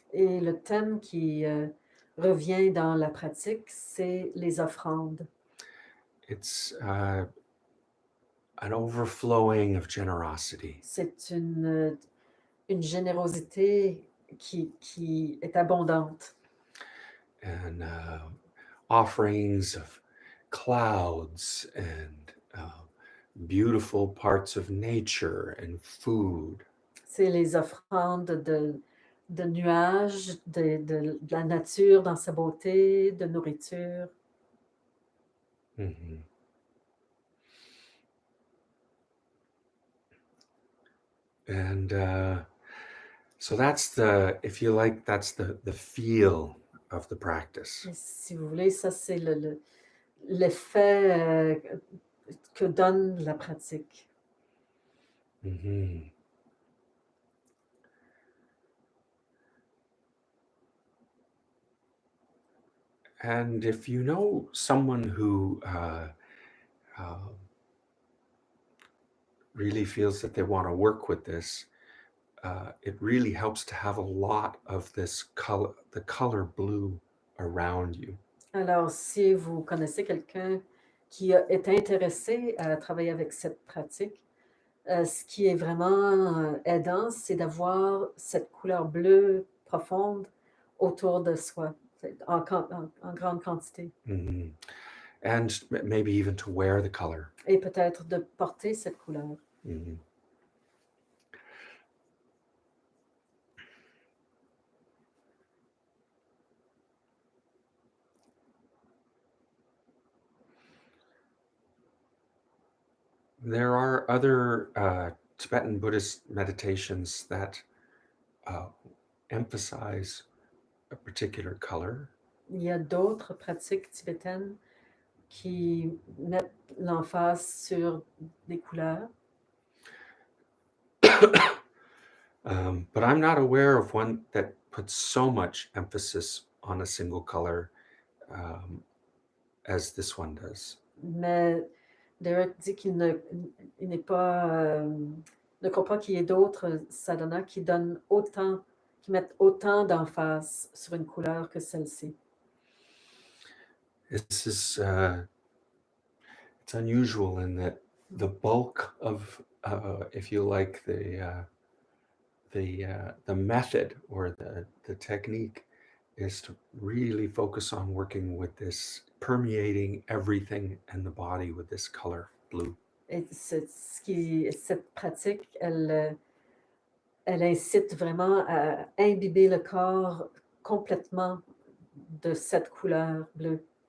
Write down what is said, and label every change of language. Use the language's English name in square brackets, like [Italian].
[French] Et le thème qui revient dans la pratique, c'est les offrandes. [English] It's an overflowing of generosity. [French] C'est une générosité qui est abondante. [English] And offerings of clouds and beautiful parts of nature and food. [French] C'est les offrandes de nuages, de la nature dans sa beauté, de nourriture. Mm-hmm. [English] And so that's if you like, that's the feel of the practice. [French] Et si vous voulez, ça c'est l'effet que donne la pratique. Mm-hmm. [English] And if you know someone who really feels that they want to work with this, it really helps to have a lot of this color, the color blue around you. [French] Alors, si vous connaissez quelqu'un qui est intéressé à travailler avec cette pratique, ce qui est vraiment aidant, c'est d'avoir cette couleur bleue profonde autour de soi, en grande quantité. Mm-hmm. [English] And maybe even to wear the color. [French] Et peut-être de porter cette couleur. Mm-hmm. [English] There are other Tibetan Buddhist meditations that emphasize a particular color. [French] Il y a d'autres pratiques tibétaines qui mettent l'emphase sur des couleurs, [English] but I'm not aware of one that puts so much emphasis on a single color as this one does. [French] mais Derek dit qu'il il n'est pas, ne croit pas qu'il y ait d'autres sadhanas qui mettent autant d'emphase sur une couleur que celle-ci. [English] This is it's unusual in that the bulk of, if you like, the method or the technique is to really focus on working with this, permeating everything in the body with this color blue. [French] Et cette pratique, elle incite vraiment à imbiber le corps complètement de cette couleur bleue.